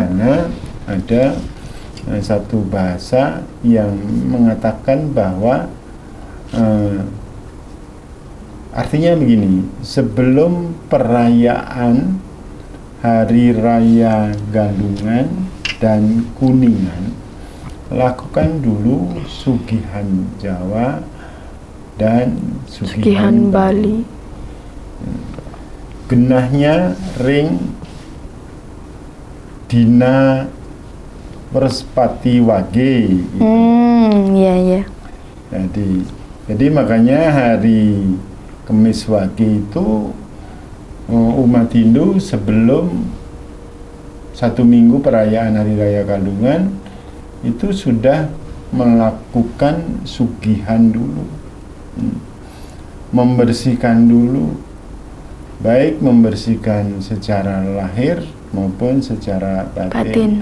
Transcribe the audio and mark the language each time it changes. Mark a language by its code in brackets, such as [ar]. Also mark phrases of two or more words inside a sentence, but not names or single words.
[id] sana ada satu bahasa yang mengatakan bahwa artinya begini, sebelum perayaan Hari Raya Galungan dan Kuningan, lakukan dulu sugihan Jawa dan sugihan Bali. [ban] Genahnya ring dina Werspati Wage gitu. [id] Iya, iya. Jadi makanya hari Kemis Wage itu umat Hindu sebelum 1 minggu perayaan Hari Raya Galungan itu sudah melakukan sugihan dulu, membersihkan dulu, baik membersihkan secara lahir maupun secara batin.